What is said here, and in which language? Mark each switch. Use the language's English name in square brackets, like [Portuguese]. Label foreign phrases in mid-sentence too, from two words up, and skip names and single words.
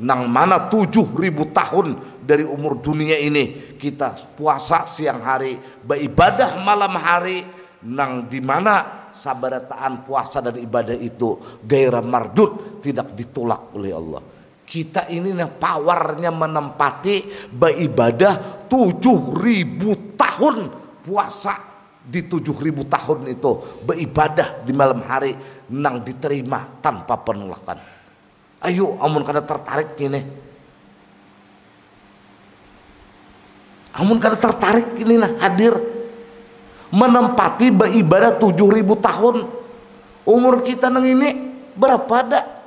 [Banjar] Nang mana 7.000 tahun dari umur dunia ini kita puasa siang hari, beribadah malam hari, nang dimana sabarataan puasa dan ibadah itu [Arabic] gaira mardud, [Indonesian] tidak ditolak oleh Allah. Kita ini nah powernya menempati beribadah 7.000 tahun puasa. Di 7.000 tahun itu beribadah di malam hari nang diterima tanpa penolakan. [Banjar] Ayo amun kada tertarik ini, amun kada tertarik ini nah hadir menempati beribadah 7.000 tahun. Umur kita nang ini berapa dah?